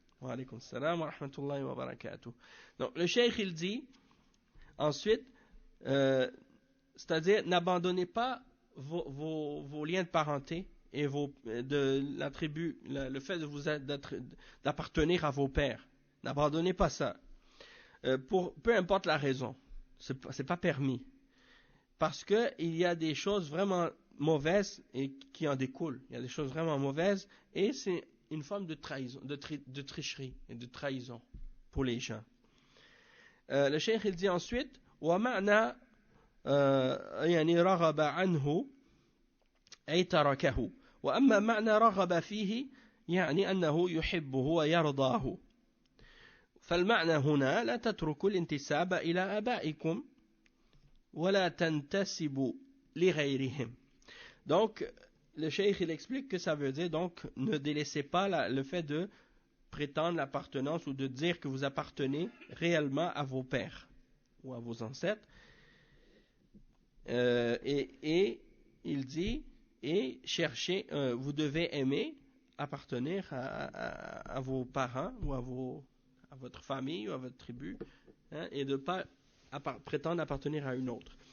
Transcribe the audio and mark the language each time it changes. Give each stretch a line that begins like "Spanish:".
Arabic: وعليكم السلام ورحمة الله وبركاته.
French: Donc le cheikh il dit ensuite, c'est-à-dire n'abandonnez pas vos liens de parenté et de la tribu, le fait d'appartenir à vos pères. N'abandonnez pas ça. Peu importe la raison, c'est pas permis. Parce qu'il y a des choses vraiment mauvaises et qui en découlent. Il y a des choses vraiment mauvaises et c'est une forme de trahison, de tricherie et de trahison pour les gens. Le cheikh il dit ensuite
Arabic: وَمَعْنَا يعني رغب عنه أي تركه وأما معنى رغب فيه يعني أنه يحبه ويرضاه فالمعنى هنا لا تتركوا الانتساب إلى آبائكم ولا تنتسبوا لغيرهم.
French: Donc le cheikh il explique que ça veut dire donc ne délaissez pas le fait de prétendre l'appartenance ou de dire que vous appartenez réellement à vos pères ou à vos ancêtres. Et il dit et cherchez, vous devez aimer appartenir à vos parents ou à votre famille ou à votre tribu, hein, et de ne pas prétendre appartenir à une autre.